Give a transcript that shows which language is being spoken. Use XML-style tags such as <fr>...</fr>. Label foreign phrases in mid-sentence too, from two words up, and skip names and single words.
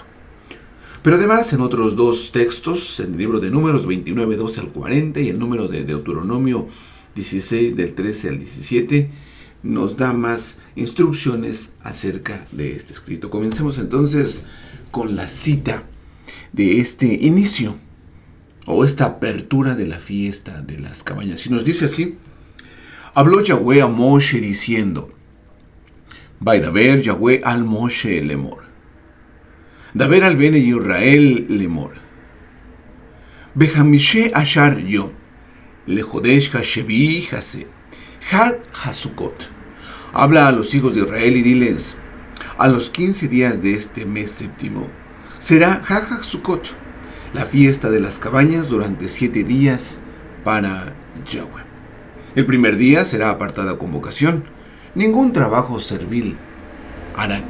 <es>Pero además, en otros 2 textos, en el libro de Números 29, 12 al 40 y el número de Deuteronomio 16, del 13 al 17, nos da más instrucciones acerca de este escrito. Comencemos entonces con la cita de este inicio o esta apertura de la fiesta de las cabañas. Y nos dice así: habló Yahweh a Moshe diciendo,</es> <he>וידבר יהוה אל משה לאמר. דבר אל בני ישראל לאמר. בחמישה עשר יום. לחודש השביעי הזה. חג הסוכות.</he> <es>Habla a los hijos de Israel y diles, a los 15 días de este mes séptimo será</es> <he>חג הסוכות,</he> <es>la fiesta de las cabañas durante 7 días para Yahweh. El primer día será apartada convocación. Ningún trabajo servil harán.</es>